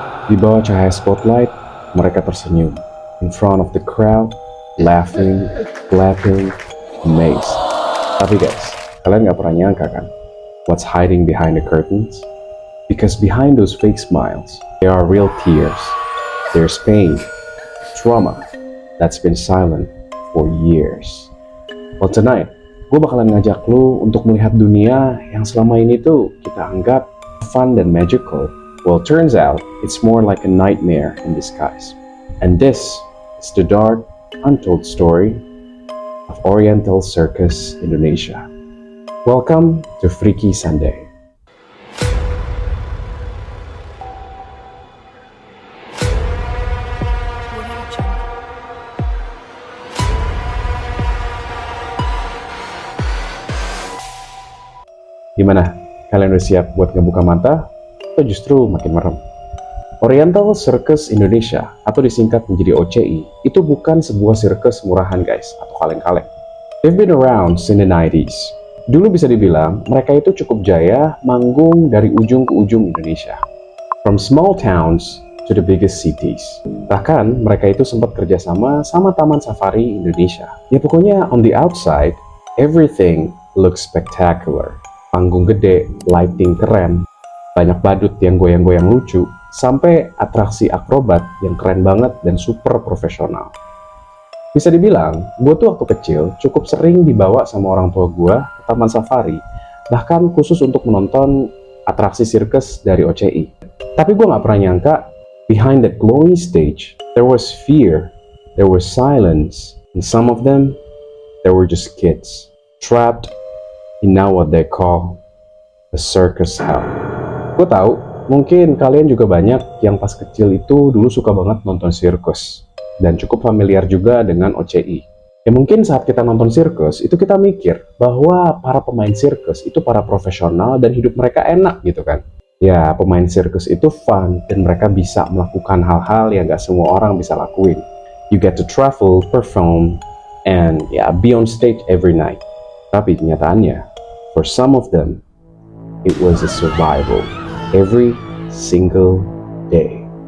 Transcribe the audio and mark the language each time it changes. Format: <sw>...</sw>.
<id>Di bawah cahaya spotlight, mereka tersenyum</id> <en>in front of the crowd, laughing, clapping, amazed.</en> <id>Tapi guys, kalian gak pernah nyangka kan</id> <en>what's hiding behind the curtains? Because behind those fake smiles, there are real tears. There's pain, trauma that's been silent for years. Well tonight,</en> <id>gue bakalan ngajak lu untuk melihat dunia yang selama ini tuh kita anggap fun dan magical.</id> <en>Well, turns out it's more like a nightmare in disguise. And this is the dark, untold story of Oriental Circus Indonesia. Welcome to Freaky Sunday.</en> <id>Gimana? Kalian udah siap buat ngebuka mata? Atau justru makin merem? Oriental Circus Indonesia, atau disingkat menjadi OCI, itu bukan sebuah sirkus murahan guys, atau kaleng-kaleng.</id> <en>They've been around since the 90s.</en> <id>Dulu bisa dibilang, mereka itu cukup jaya manggung dari ujung ke ujung Indonesia.</id> <en>From small towns to the biggest cities.</en> <id>Bahkan, mereka itu sempat kerjasama sama Taman Safari Indonesia. Ya pokoknya,</id> <en>on the outside, everything looks spectacular.</en> <id>Panggung gede, lighting keren, banyak badut yang goyang-goyang lucu, sampai atraksi akrobat yang keren banget dan super profesional. Bisa dibilang, gue tuh waktu kecil cukup sering dibawa sama orang tua gue ke Taman Safari, bahkan khusus untuk menonton atraksi sirkus dari OCI. Tapi gue gak pernah nyangka,</id> <en>behind that glowing stage, there was fear, there was silence, and some of them, they were just kids, trapped in now what they call a circus hell.</en> <id>Gue tahu, mungkin kalian juga banyak yang pas kecil itu dulu suka banget nonton sirkus dan cukup familiar juga dengan OCI. Ya mungkin saat kita nonton sirkus itu kita mikir bahwa para pemain sirkus itu para profesional dan hidup mereka enak gitu kan. Ya pemain sirkus itu fun dan mereka bisa melakukan hal-hal yang gak semua orang bisa lakuin.</id> <en>You get to travel, perform, and be on stage every night.</en> <id>Tapi kenyataannya,</id> <en>for some of them, it was a survival every single day.</en>